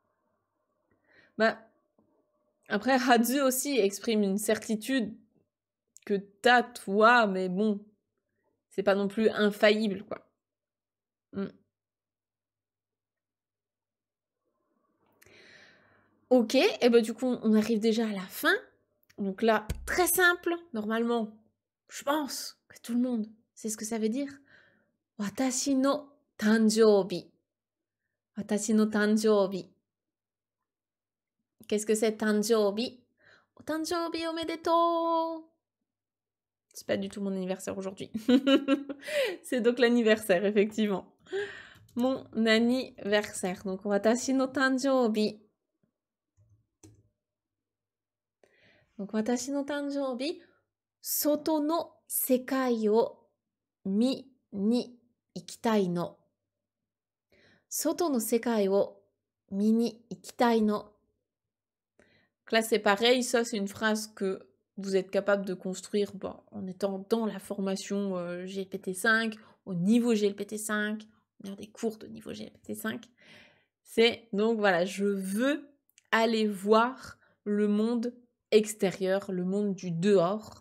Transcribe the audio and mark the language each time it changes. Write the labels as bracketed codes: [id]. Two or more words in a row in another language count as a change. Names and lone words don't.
[fr] Bah, après, Hadzu aussi exprime une certitude que t'as toi, mais bon, c'est pas non plus infaillible, quoi. Ok, et ben du coup, on arrive déjà à la fin. Donc là, très simple, normalement, je pense que tout le monde sait ce que ça veut dire. [ja] 私の誕生日。私の誕生日. [fr] Qu'est-ce que c'est tanjoubi? [ja] 誕生日おめでとう. [fr] C'est pas du tout mon anniversaire aujourd'hui. C'est donc l'anniversaire, effectivement. Mon anniversaire. Donc, [ja] 私の誕生日. Donc, 私の誕生日. 外の世界を見に行きたいの. 外の世界を見に行きたいの. [fr] Donc là, c'est pareil. Ça, c'est une phrase que vous êtes capable de construire en étant dans la formation GLPT5, au niveau GLPT5, dans des cours de niveau GLPT5. C'est donc voilà, je veux aller voir le monde extérieur, le monde du dehors.